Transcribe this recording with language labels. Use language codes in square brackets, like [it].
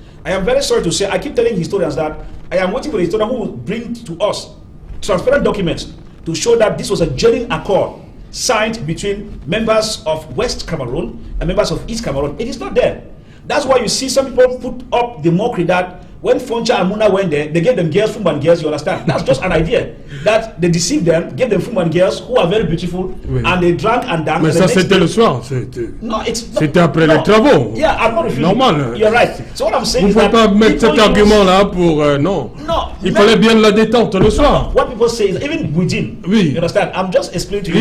[en] I am very sorry to say, I keep telling historians that I am waiting for the historian who will bring to us transparent documents to show that this was a genuine accord signed between members of West Cameroon and members of East Cameroon. It is not there. That's why you see some people put up the mockery that when Foncha and Muna went there, they gave them girls, Fumban girls, you understand? That's just an idea. That they deceived them, gave them Fumban girls who are very beautiful, oui. And they drank and danced. [fr] Mais ça, c'était le soir. C'était après les travaux. [en] Yeah, I'm not refusing. Normal. You're right. So what I'm saying is that... [fr] Vous ne pouvez pas mettre cet argument-là pour... non. Il fallait bien la détente le soir. [en] What people say is, even within, [fr] oui. [en] You understand? I'm just explaining to you